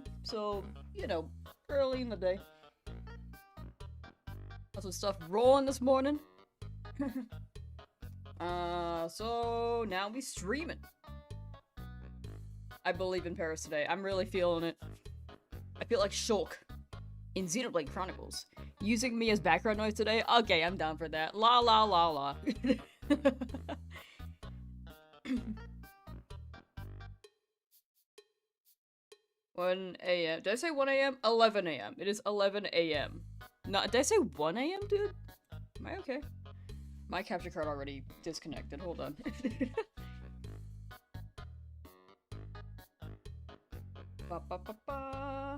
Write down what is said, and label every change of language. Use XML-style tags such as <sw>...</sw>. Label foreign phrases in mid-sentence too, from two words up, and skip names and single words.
<en>So, you know, early in the day. Got some stuff rolling this morning. So now we streaming. I believe in Paris today. I'm really feeling it. I feel like Shulk in Xenoblade Chronicles. Using me as background noise today? Okay, I'm down for that. La la la la. 1 a.m. Did I say 1 a.m.? 11 a.m. It is 11 a.m. No, did I say 1 a.m., dude? Am I okay? My capture card already disconnected. Hold on. Ba ba ba ba.</en>